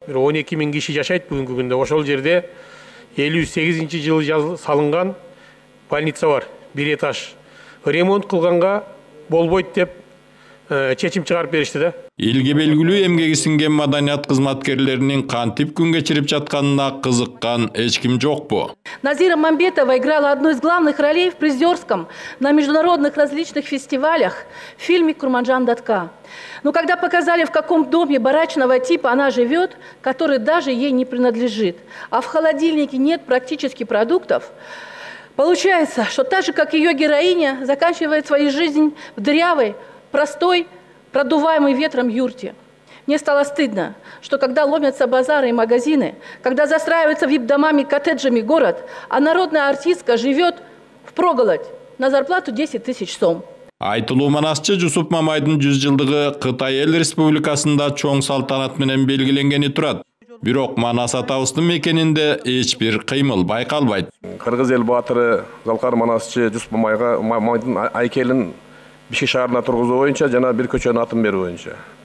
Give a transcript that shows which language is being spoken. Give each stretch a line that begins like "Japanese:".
Kyrgyz: 12 000 киши жашайт бүгүнкү күндө. Ошол жерде 58-жылы салынган больница бар, бир этаж. Ремонт кылганга болбойт деп чечим чыгарып беришти да. Элге белгилүү эмгеги сиңген маданият кызматкерлеринин кантип күн кечирип жатканына кызыккан эч ким жокпу?
Russian: Назира Мамбетова играла одну из главных ролей в призерском на международных различных фестивалях в фильме «Курманджан Датка». Но когда показали, в каком доме барачного типа она живет, который даже ей не принадлежит, а в холодильнике нет практически продуктов, получается, что так же, как ее героиня, заканчивает свою жизнь в дырявой, простой, продуваемой ветром юрте. Мне стало стыдно, что когда ломятся базары и магазины, когда застраивается вип-домами, коттеджами город, а народная артистка живет впроголодь на зарплату 10 000 сом.
Kyrgyz: Айтылуу манасчы Жусуп Мамайдын 100 жылдыгы Кытай Эл Республикасында чоң салтанат менен белгиленгени турат. Бирок Манас атабыздын мекенинде эч бир кыймыл байкалбайт. Кыргыз эл баатыры Залкар Манасчы Жусуп Мамайдын айкелин Бишкек шаарына тургузуу боюнча жана бир көчөнүн атын берүү боюнча.